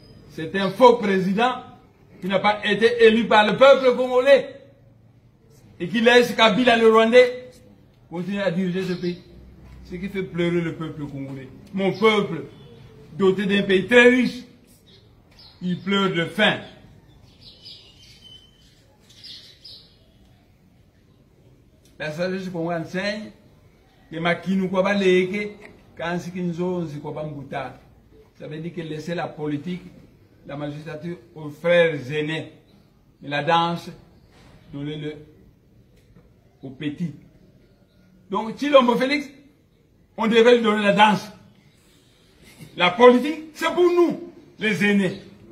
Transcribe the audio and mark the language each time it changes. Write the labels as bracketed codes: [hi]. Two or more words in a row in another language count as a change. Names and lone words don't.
[fr] C'est un faux président qui n'a pas été élu par le peuple congolais et qui laisse Kabila le Rwandais continuer à diriger ce pays. Ce qui fait pleurer le peuple congolais. Mon peuple, doté d'un pays très riche, il pleure de faim. La sagesse qu'on enseigne, que [kg] makinu kwa ba leke, kansi kinzonzi kwa ba mbuta. [fr] Ça veut dire que laisser la politique, la magistrature aux frères aînés, et la danse, donnez-le aux petits. Donc, Tshilombo Félix, on devait lui donner la danse. La politique, c'est pour nous, les aînés.